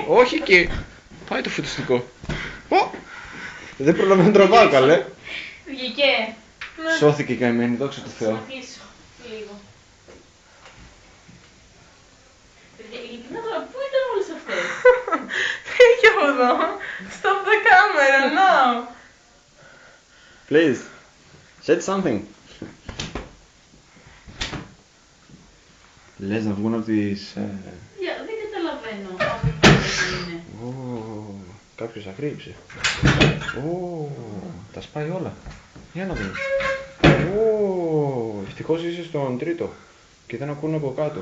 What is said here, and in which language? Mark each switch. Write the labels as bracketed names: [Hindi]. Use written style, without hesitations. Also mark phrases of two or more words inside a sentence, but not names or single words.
[Greek] Όχι εκεί. Πάει το φωτιστικό. Δεν προλαβαίνω να τραβάω καλέ. Βγήκε. Σώθηκε η καημένη, δόξα τω Θεώ. Θα αφήσω λίγο. Ειλικρινά τώρα, πού ήταν όλες αυτές? Φύγε από εδώ. [English] Stop the camera now. Please, say something. [Greek] Λες να βγουν από τις... Δεν καταλαβαίνω από τι είναι. Κάποιος αγρύψε. Τα σπάει όλα. Για να δούμε. Ευτυχώς είσαι στον τρίτο και δεν ακούνε από κάτω.